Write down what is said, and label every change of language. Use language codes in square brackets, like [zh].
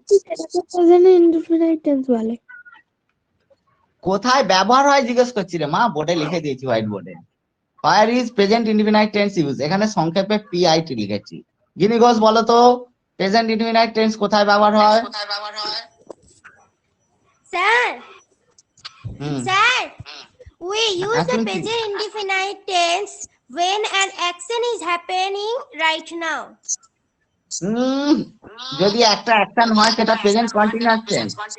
[bn] সেটাকে present indefinite tense বলে। কোথায় ব্যবহার হয় জিজ্ঞেস করছি রে মা, বোর্ডে লিখে দিয়েছি, হোয়াইট বোর্ডে। [en] where is present indefinite tense use, [bn] এখানে সংক্ষেপে পিআইটি লিখেছি। গিনি ঘোষ বলো তো, প্রেজেন্ট ইনডিফিনাইট টেন্স কোথায় ব্যবহার হয়? Sir, hmm, [en] sir, we use the [bn] শুনছি। [en] present indefinite tense when an action is happening right now. [bn] যদি একটা অ্যাকশন হয় সেটা প্রেজেন্ট কন্টিনিউয়াস টেন্স।